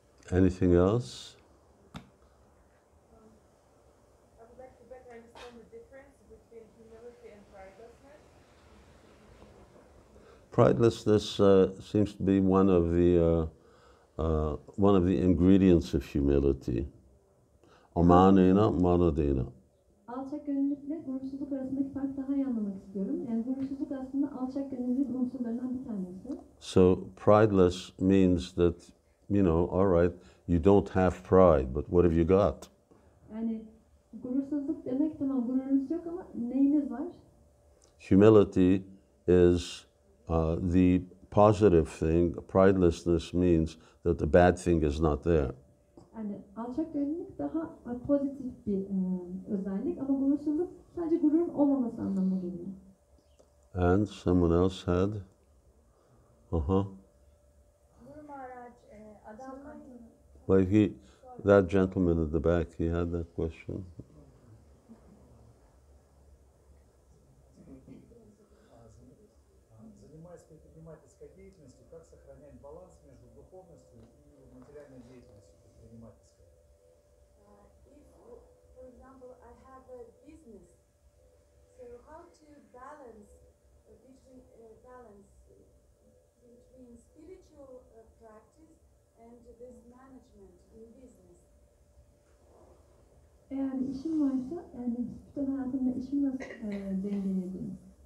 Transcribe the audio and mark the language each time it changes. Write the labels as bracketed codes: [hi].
[en] Anything else? I would like to better understand the difference between humility and pridelessness. Pridelessness seems to be one of the ingredients of humility. Amanena, manadena. [tr] Alçak gönüllülükle gurursuzluk arasındaki farkı daha iyi anlamak istiyorum. Yani gurursuzluk aslında alçak gönüllülük unsurlarından bir tanesi. [en] So prideless means that, all right, you don't have pride, but what have you got? [tr] Yani gurursuzluk demek tamam, gururunuz yok ama neyiniz var? [en] Humility is the positive thing. Pridelessness means that the bad thing is not there. [tr] Yani alçak gönüllülük daha pozitif bir özellik ama gurursuzluk sadece gururun olmaması anlamına geliyor. [en] And someone else had? [tr] Durum araç, adamlar [en] Well, that gentleman at the back, he had that question. [ru] Занимаясь предпринимательской деятельностью, как сохранять баланс между духовностью и материальной деятельностью предпринимательской? [en] if, for example, I have a business, so how to balance between spiritual practice and this management in business? [tr] Eğer bir işim varsa, yani bütün hayatımda işimi nasıl dengeleyebilirim?